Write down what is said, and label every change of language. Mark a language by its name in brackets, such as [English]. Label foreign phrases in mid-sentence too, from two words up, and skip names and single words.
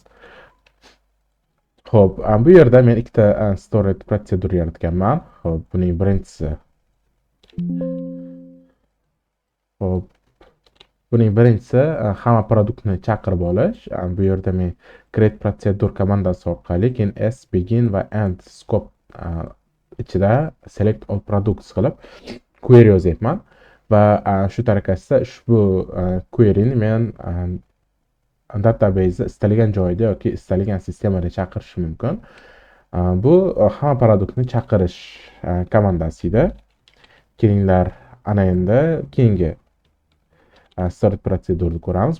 [Uzbek] Xo'p, bu yerda men ikkita storage protsedur yaratganman. Xo'p, buning birinchisi. Xo'p, buning birinchisi hamma produktni chaqirib olish. Bu yerda men create protsedur komandasi orqali keyin s begin va end scope ichida [English] select all products [Uzbek] qilib query yozyapman va shu tariqasida ushbu queryni men database istalgan joyda yoki istalgan sistemada chaqirish mumkin. Bu hamma produktni chaqirish komandasi edi. Kelinglar ana endi keyingi storage protsedurani ko'ramiz.